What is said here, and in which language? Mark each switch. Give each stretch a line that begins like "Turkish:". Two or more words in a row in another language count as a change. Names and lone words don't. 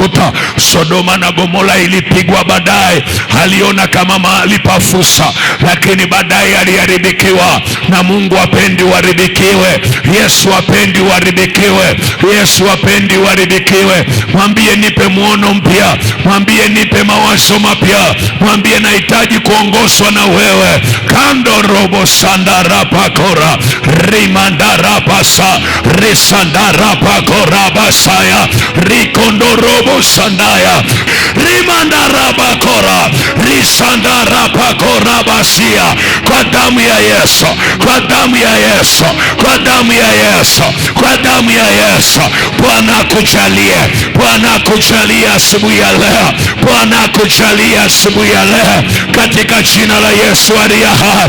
Swahili: Sodoma na Gomora ilipigwa baadaye, aliona kama mahali pa fursa, lakini baadaye aliharibikiwa. Na Mungu hapendi uharibikiwe, Yesu hapendi uharibikiwe, Yesu hapendi uharibikiwe. Mwambie nipe muono mpya, mwambie nipe mawazo mapya, mwambie nahitaji kuongozwa na wewe. Kando robo sandarapa kora rimandarapasa risandarapa kora basaya rikondorobo sandaya rimandarapa kora risandarapa kora basia. Kwa damu ya Yesu, kwa damu ya Yesu, kwa damu ya Yesu, kwa damu ya Yesu. Bwana akujalie, Bwana akujalie asubuhi ya leo, Bwana akujalie asubuhi ya leo katika jina la Yesu aliye hai.